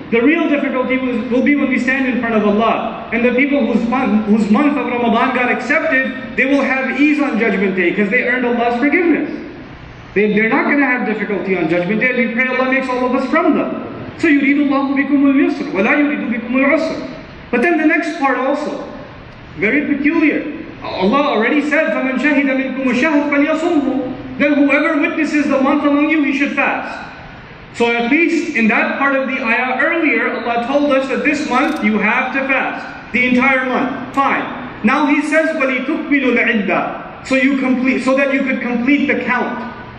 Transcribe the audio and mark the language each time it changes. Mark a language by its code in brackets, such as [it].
[en] The real difficulty will be when we stand in front of Allah. And the people whose month of Ramadan got accepted, they will have ease on Judgment Day because they earned Allah's forgiveness. They're not going to have difficulty on Judgment Day, and we pray Allah makes all of us from them. [ar] So يُرِيدُ اللَّهُ بِكُمُ الْيُسْرَ وَلَا يُرِيدُ بِكُمُ الْعُسْرَ. [en] But then the next part also, very peculiar. Allah already said, [ar] فَمَنْ شَهِدَ مِنْكُمُ الشَّهْرَ فَلْيَصُمْهُ. [en] Then whoever witnesses the month among you, he should fast. So at least in that part of the ayah earlier, Allah told us that this month you have to fast. The entire month. Fine. Now He says, [ar] وَلِتُكْمِلُوا الْعِدَّةِ. [en] So that you could complete the count.